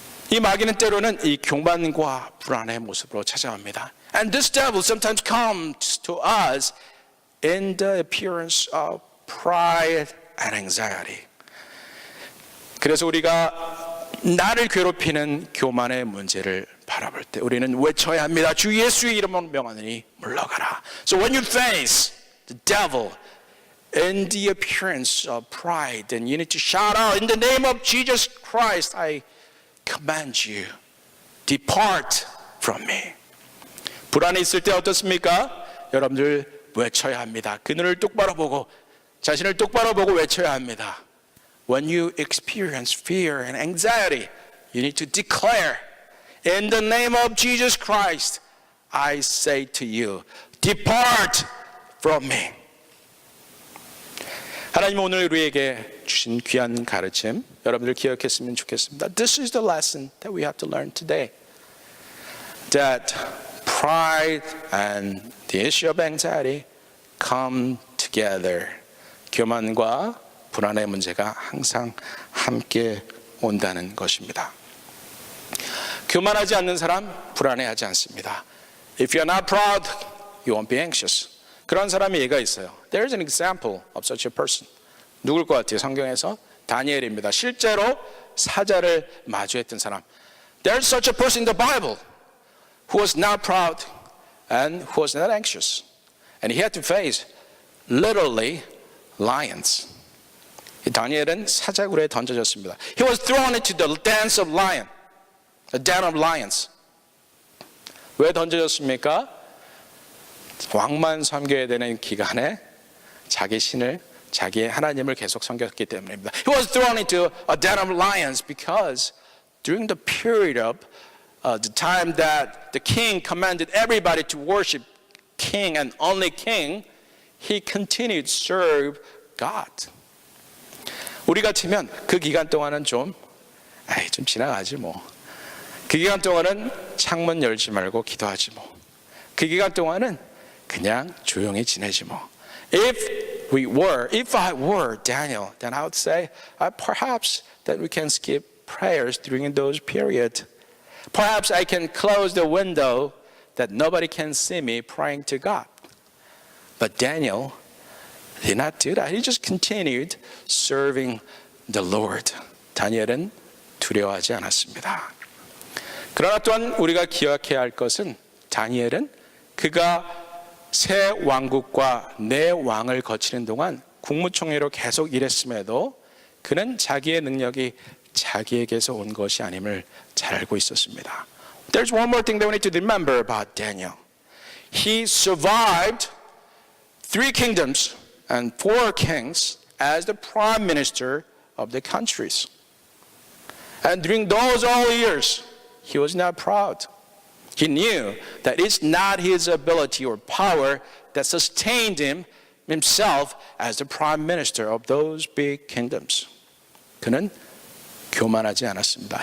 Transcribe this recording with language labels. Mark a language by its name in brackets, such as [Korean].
[Korean] 이 마귀는 때로는 이 교만과 불안의 모습으로 찾아옵니다. [English] And this devil sometimes comes to us in the appearance of pride and anxiety. [Korean] 그래서 우리가 나를 괴롭히는 교만의 문제를 바라볼 때 우리는 외쳐야 합니다. 주 예수의 이름으로 명하노니 물러가라. [English] So when you face the devil in the appearance of pride, then you need to shout out, in the name of Jesus Christ, I command you, depart from me. [Korean] 불안에 있을 때 어떻습니까? 여러분들 외쳐야 합니다. 그늘을 똑바로 보고 자신을 똑바로 보고 외쳐야 합니다. [English] When you experience fear and anxiety, you need to declare, in the name of Jesus Christ, I say to you, depart from me. [Korean] 하나님은 오늘 우리에게 주신 귀한 가르침 여러분들 기억했으면 좋겠습니다. [English] This is the lesson that we have to learn today. That pride and the issue of anxiety come together. [Korean] 교만과 불안의 문제가 항상 함께 온다는 것입니다. 교만하지 않는 사람 불안해하지 않습니다. [English] If you're not proud, you won't be anxious. [Korean] 그런 사람의 예가 있어요. [English] There's an example of such a person. [Korean] 누굴 것 같아요? 성경에서 다니엘입니다. 실제로 사자를 마주했던 사람. [English] There's such a person in the Bible who was not proud and who was not anxious. And he had to face literally lions. [Korean] 다니엘은 사자굴에 던져졌습니다. [English] He was thrown into the dens of lion, the den of lions. [Korean] 왜 던져졌습니까? 왕만 섬겨야 되는 기간에 자기 신을, 자기의 하나님을 계속 섬겼기 때문입니다. [English] He was thrown into a den of lions because during the period of the time that the king commanded everybody to worship king and only king, he continued to serve God. [Korean] 우리 같으면 그 기간 동안은 좀 지나가지 뭐. 그 기간 동안은 창문 열지 말고 기도하지 뭐. 그 기간 동안은 그냥 조용히 지내지 뭐. [English] If I were Daniel, then I would say perhaps that we can skip prayers during those periods. Perhaps I can close the window that nobody can see me praying to God. But Daniel did not do that. He just continued serving the Lord. [Korean] 다니엘은 두려워하지 않았습니다. 그러나 또한 우리가 기억해야 할 것은 다니엘은 그가 새 왕국과 네 왕을 거치는 동안 국무총리로 계속 일했음에도 그는 자기의 능력이 자기에게서 온 것이 아님을 잘 알고 있었습니다. [English] There's one more thing that we need to remember about Daniel. He survived 3 kingdoms and 4 kings as the prime minister of the countries. And during those all years, he was not proud. He knew that it's not his ability or power that sustained himself as the prime minister of those big kingdoms. [Korean] 그는 교만하지 않았습니다.